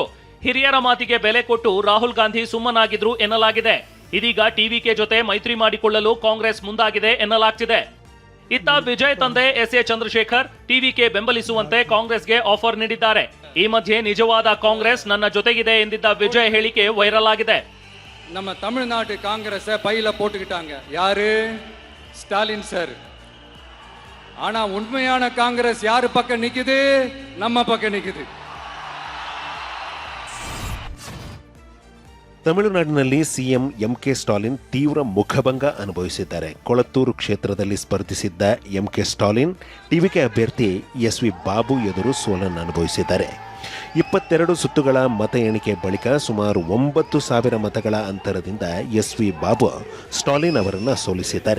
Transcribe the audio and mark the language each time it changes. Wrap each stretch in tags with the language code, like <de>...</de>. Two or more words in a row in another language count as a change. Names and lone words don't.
<kn>ಹಿರಿಯರ ಮಾತಿಗೆ ಬೆಲೆ ಕೊಟ್ಟು ರಾಹುಲ್ ಗಾಂಧಿ ಸುಮ್ಮನಾಗಿದ್ರು ಎನ್ನಲಾಗಿದೆ. ಇದೀಗ ಟಿವಿಕೆ ಜೊತೆ ಮೈತ್ರಿ ಮಾಡಿಕೊಳ್ಳಲು ಕಾಂಗ್ರೆಸ್ ಮುಂದಾಗಿದೆ ಎನ್ನಲಾಗ್ತಿದೆ. ಇತ್ತ ವಿಜಯ್ ತಂದೆ ಎಸ್ಎ ಚಂದ್ರಶೇಖರ್ ಟಿವಿಕೆ ಬೆಂಬಲಿಸುವಂತೆ ಕಾಂಗ್ರೆಸ್ಗೆ ಆಫರ್ ನೀಡಿದ್ದಾರೆ. ಈ ಮಧ್ಯೆ ನಿಜವಾದ ಕಾಂಗ್ರೆಸ್ ನನ್ನ ಜೊತೆಗಿದೆ ಎಂದಿದ್ದ ವಿಜಯ್ ಹೇಳಿಕೆ ವೈರಲ್ ಆಗಿದೆ.</kn> <ta>நம்ம தமிழ்நாட்டு காங்கிரஸை பையில போட்டுக்கிட்டாங்க. யாரு? ஸ்டாலின் சார். ஆனா உண்மையான காங்கிரஸ் யாரு பக்கம் நிக்குது? நம்ம பக்கம் நிக்குது.</ta> <kn>ತಮಿಳುನಾಡಿನಲ್ಲಿ ಸಿಎಂ ಎಂಕೆ ಸ್ಟಾಲಿನ್ ತೀವ್ರ ಮುಖಭಂಗ ಅನುಭವಿಸಿದ್ದಾರೆ. ಕೊಳತ್ತೂರು ಕ್ಷೇತ್ರದಲ್ಲಿ ಸ್ಪರ್ಧಿಸಿದ್ದ ಎಂಕೆ ಸ್ಟಾಲಿನ್ ಟಿವಿಕೆ ಅಭ್ಯರ್ಥಿ ಎಸ್ವಿ ಬಾಬು ಎದುರು ಸೋಲನ್ನು ಅನುಭವಿಸಿದ್ದಾರೆ. 22 ಸುತ್ತುಗಳ ಮತ ಎಣಿಕೆ ಬಳಿಕ ಸುಮಾರು 9,000 ಮತಗಳ ಅಂತರದಿಂದ ಎಸ್ವಿ ಬಾಬು ಸ್ಟಾಲಿನ್ ಅವರನ್ನು ಸೋಲಿಸಿದ್ದಾರೆ.</kn>